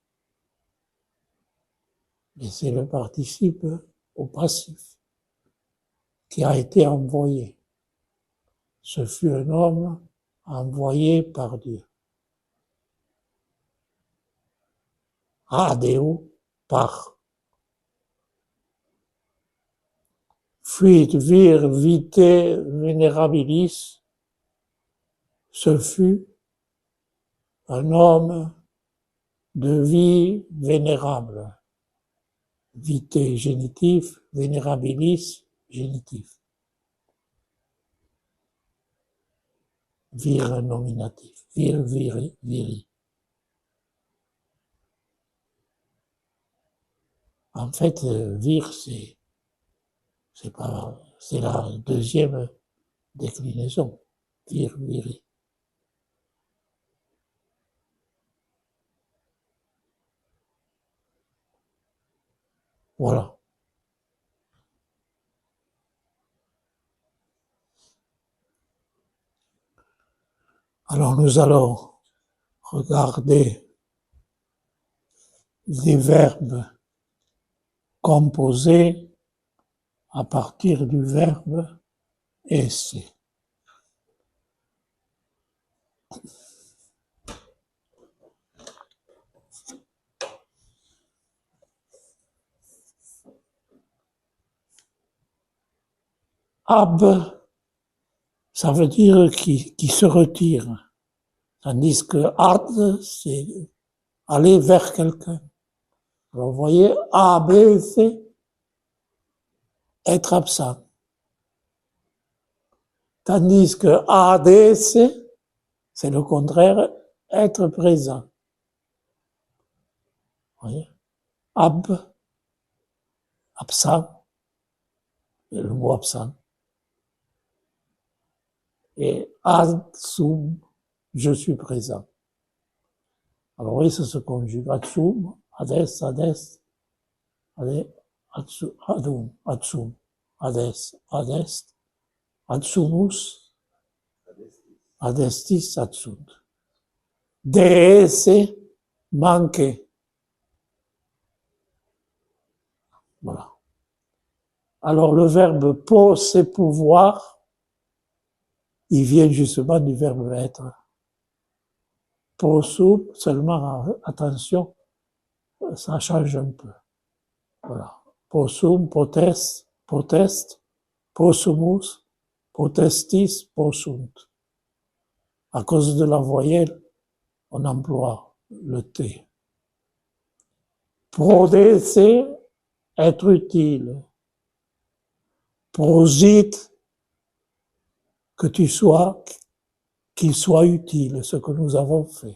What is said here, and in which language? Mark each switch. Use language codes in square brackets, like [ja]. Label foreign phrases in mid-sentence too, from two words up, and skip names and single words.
[fr] Et c'est le participe au passif qui a été envoyé. Ce fut un homme envoyé par Dieu. Adeo, par. [la] Fuit vir vitae venerabilis, [fr] ce fut un homme de vie vénérable. Vitae génitif, venerabilis génitif. [la] Vir nominatif, vir viri. [fr] En fait, vir, c'est la deuxième déclinaison. [la] Vir, viri. Voilà. [fr] Alors nous allons regarder des verbes composés à partir du verbe esse. [la] Ab, [fr] ça veut dire qui se retire, tandis que ad, c'est aller vers quelqu'un. Alors vous voyez, ab, c'est être absent. Tandis que ad, c'est le contraire, être présent. Vous voyez, ab, absent, le mot absent. Et adsum, je suis présent. Alors oui, ça se conjugue. [la] Adsum, ades, ades, ades, adum, adsum, ades, adest, adsumus, adestis, adsunt. Deesse, [fr] manquer. Voilà. Alors le verbe po, c'est pouvoir, il vient justement du verbe être. Possum, seulement attention, ça change un peu. Voilà. [la] Possum, potest, possumus, potestis, possunt. [fr] À cause de la voyelle, on emploie le T. Prodesse, être utile. Prosite, qu'il soit utile, ce que nous avons fait.